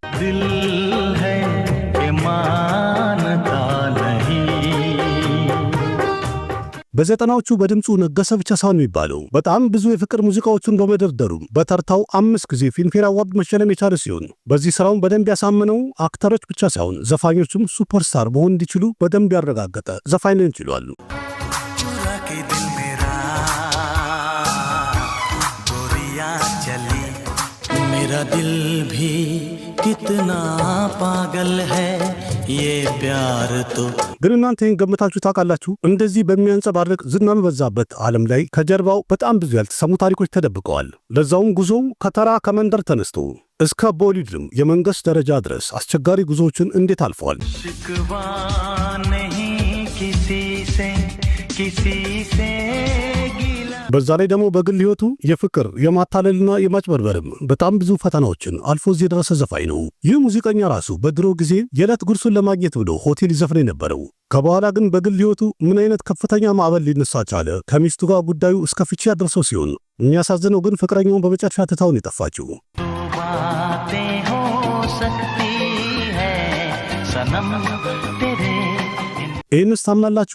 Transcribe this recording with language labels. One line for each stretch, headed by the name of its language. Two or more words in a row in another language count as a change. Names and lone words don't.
Amharic: በዘጠናዎቹ በድምጹ ነገሰ ብቻ ሳይሆን የሚባለው በጣም ብዙ የፍቅር ሙዚቃዎችን በመደርደሩ በተርታው 5 ጊዜ ፊልምፌር አዋርድ መሸለም የቻለ ሲሆን በዚህ ስራውን በደንብ ያሳመነው አክተሮች ብቻ ሳይሆን ዘፋኞችም ሱፐርስታር መሆን እንዲችሉ በደንብ ያረጋገጠ ዘፋኝ ነው ይችላሉ።
Hindi: मेरा दिल भी कितना पागल है ये प्यार तो
Amharic: ግን እናንተ ገምታችሁ ታውቃላችሁ? እንደዚህ በሚያንጸባርቅ ዝና በበዛበት ዓለም ላይ ከጀርባው በጣም ብዙ ያልተሰሙ ታሪኮች ተደብቀዋል። ለዛውም ጉዞው ከተራ ከመንደር ተነስቶ እስከ ቦሊውድም የመንግስት ደረጃ ድረስ አስቸጋሪ ጉዞዎችን እንዴት አልፈዋል።
Hindi: शिकवा नहीं किसी से
Amharic: በዛ ላይ ደግሞ በግል ህይወቱ የፍቅር የማታለልና የማጭበርበርም በጣም ብዙ ፈተናዎችን አልፎ እዚህ የደረሰ ዘፋኝ ነው። ይህ ሙዚቀኛ ራሱ በድሮ ጊዜ የዕለት ጉርሱን ለማግኘት ብሎ ሆቴል ይዘፍን የነበረው ከበኋላ ግን በግል ህይወቱ ምን አይነት ከፍተኛ ማዕበል ሊነሳ ቻለ። ከሚስቱ ጋር ጉዳዩ እስከ ፍቺ ያደረሰው ሲሆን የሚያሳዝነው ግን ፍቅረኛውን በመጨረሻ ትታውን የጠፋችው። ይህንስ ታምናላችሁ?